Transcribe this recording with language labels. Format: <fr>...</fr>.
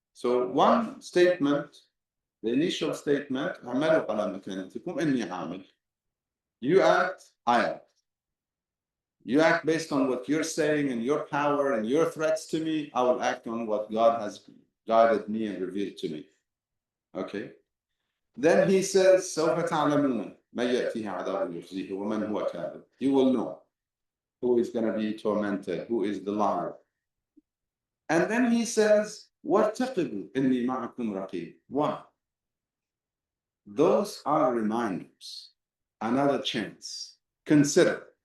<en>So one statement, the initial statement,</en> <ar>اعملوا على مكانتكم إني عامل.</ar> <en>You act, I act. You act based on what you're saying and your power and your threats to me. I will act on what God has guided me and revealed to me. Okay. Then he says,</en> <ar>سوف تعلمون ما يأتيه عذاب يخزيه ومن هو كاذب.</ar> <en>You will know who is going to be tormented, who is the liar. And then he says,</en> <ar>وارتقبوا إني معكم رقيب.</ar> <en>Why? Those are reminders. Another chance. Consider.</en>